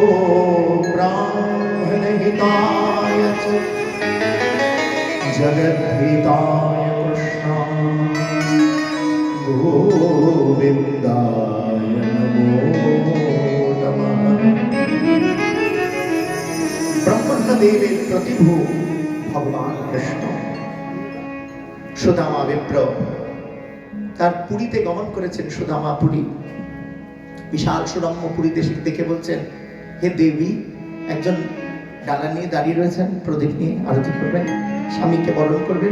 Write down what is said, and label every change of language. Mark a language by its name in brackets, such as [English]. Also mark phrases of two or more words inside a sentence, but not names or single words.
[Sanskrit] ब्राह्मणहिताय च जगद्धिताय कृष्णा गोविन्दाय नमो नमः [Bangla] ব্রহ্মণ্যদেবের প্রতিভূ ভগবান কৃষ্ণ সুদামা বিপ্র তার পুরীতে গমন করেছেন। সুদামা পুরী বিশাল সুরম্য পুরী দেশে দেখে বলছেন, হে দেবী, একজন ডালা নিয়ে দাঁড়িয়ে রয়েছেন, প্রদীপ নিয়ে আরতি করবেন, স্বামীকে বরণ করবেন।